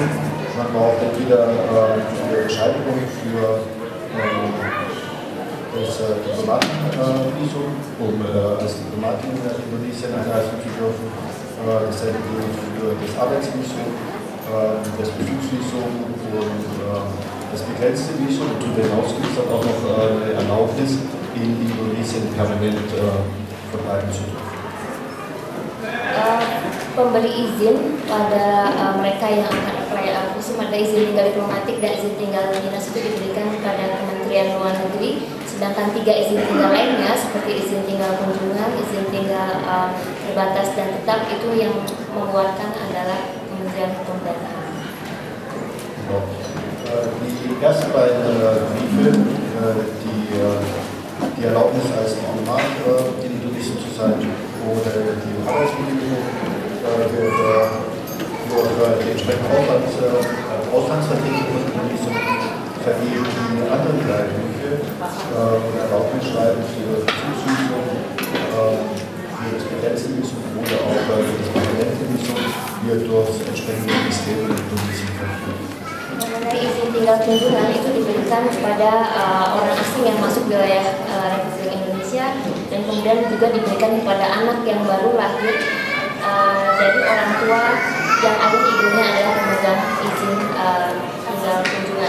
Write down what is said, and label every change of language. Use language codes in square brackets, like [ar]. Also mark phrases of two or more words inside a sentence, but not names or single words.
[de] Man braucht entweder eine Bescheinigung für das Diplomatenvisum, um als Diplomatin in Indonesien einreisen zu dürfen. Dasselbe gilt für das Arbeitsvisum, das Besuchsvisum und das begrenzte Visum. Und darüber hinaus gibt es dann auch noch eine Erlaubnis, in Indonesien permanent verbleiben zu dürfen. [id] Pemberi izin pada mereka yang akan apply visum ada izin tinggal diplomatik dan izin tinggal dinas itu diberikan kepada Kementerian Luar Negeri, sedangkan 3 izin tinggal lainnya seperti izin tinggal kunjungan, izin tinggal terbatas dan tetap itu yang mengeluarkan adalah Kementerian Hukum dan HAM. [de] Die ersten beiden Briefe, die Erlaubnis als Diplomat in Indonesien zu sein oder die Arbeitsbedingungen durch die entsprechenden Auslandsverträge von Indonesien vergeben. Die anderen 3 Briefe, Erlaubnisschreiben für Besuchsvisum, für das begrenzte Visum oder auch für das permanente Visum, wird durch das entsprechende Ministerium in Indonesien vergeben. [id] Mengenai izin tinggal kunjungan itu diberikan kepada orang asing yang masuk wilayah Republik Indonesia dan kemudian juga diberikan kepada anak yang baru lahir dari orang tua yang ayah ibunya adalah pemegang izin tinggal kunjungan.